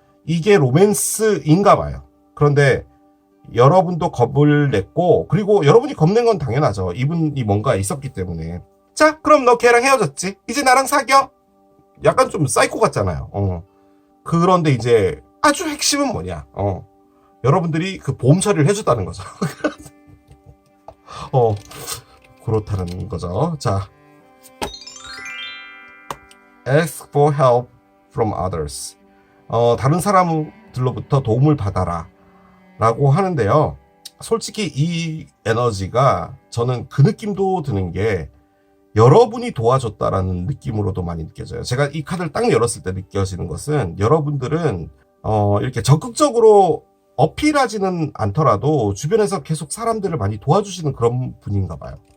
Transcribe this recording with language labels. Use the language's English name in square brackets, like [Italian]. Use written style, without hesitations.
[Korean] 이게 로맨스인가 봐요. 그런데 여러분도 겁을 냈고 그리고 여러분이 겁낸 건 당연하죠. 이분이 뭔가 있었기 때문에. 자, 그럼 너 걔랑 헤어졌지? 이제 나랑 사겨? 약간 좀 사이코 같잖아요. 그런데 이제 아주 핵심은 뭐냐? 여러분들이 그 보험 처리를 해줬다는 거죠. 그렇다는 거죠. [English] 자, ask for help from others. [Korean] 다른 사람들로부터 도움을 받아라 라고 하는데요. 솔직히 이 에너지가 저는 그 느낌도 드는 게 여러분이 도와줬다라는 느낌으로도 많이 느껴져요. 제가 이 카드를 딱 열었을 때 느껴지는 것은 여러분들은 이렇게 적극적으로 어필하지는 않더라도 주변에서 계속 사람들을 많이 도와주시는 그런 분인가 봐요.